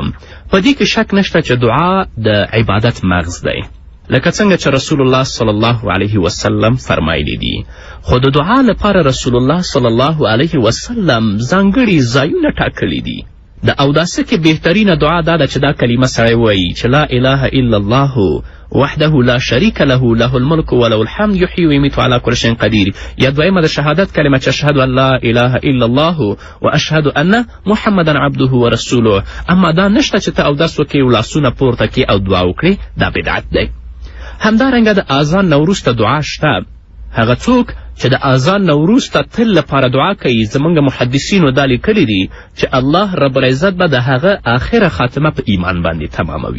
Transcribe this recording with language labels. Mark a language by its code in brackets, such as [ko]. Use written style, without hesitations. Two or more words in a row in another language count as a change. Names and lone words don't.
[ps] په دې کې شک نشته چې دعا د عبادت مغز دی لکه څنګه چې رسول الله [ar] صلی الله علیه وسلم [ps] فرمایلی دي خو د دعا لپاره رسول الله [ar] صلی الله علیه وسلم [ps] ځانګړي ځایونه ټاکلی دي د اوداسه کې بهترینه دعا دا ده چې دا کلمه سړی وایي چې [ar] لا اله الا الله وحده لا شریک له له الملک وله الحمد یحیی ویمیت علی کل شیء قدیر. [ps] یا دویمه د شهادت کلمه چې [ar] اشهد ان لا اله الا الله واشهد ان محمدا عبده ورسوله. [ps] اما دا نشته چې ته اودس وکړې او لاسونه پورته کړې او دعا وکړې، دا بدعت دی. همدارنګه د اذان نه وروسته دعا شته. هغه څوک چې د اذان نه وروسته تل لپاره دعا کوي، زموږ محدثینو دا لیکلي دي چې [ar] الله رب العزت [ps] به د هغه آخره خاتمه په ایمان باندې تماموي.